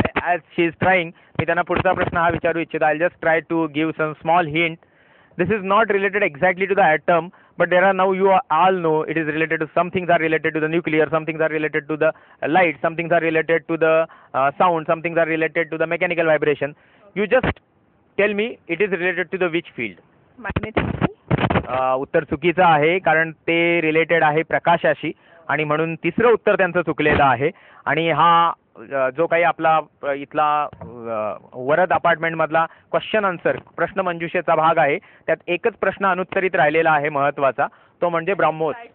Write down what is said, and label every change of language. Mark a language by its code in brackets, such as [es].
[en] As she is trying, [mr] मी त्यांना पुढचा प्रश्न हा विचारू इच्छितो. [en] I'll just try to give some small hint. This is not related exactly to the atom, but there are now you all know it is related to some things are related to the nuclear, some things are related to the light, some things are related to the sound, some things are related to the mechanical vibration. You just tell me it is related to the which field? Magnetic. [mr] उत्तर चुकीचं आहे, कारण ते related आहे प्रकाशाशी, आणि म्हणून तिसरं उत्तर त्यांचं चुकलेलं आहे. आणि हा जो काही आपला इथला वरद अपार्टमेंटमधला क्वेश्चन आन्सर प्रश्नमंजुषेचा भाग आहे, त्यात एकच प्रश्न अनुत्तरित राहिलेला आहे महत्त्वाचा, तो म्हणजे ब्रह्मोस.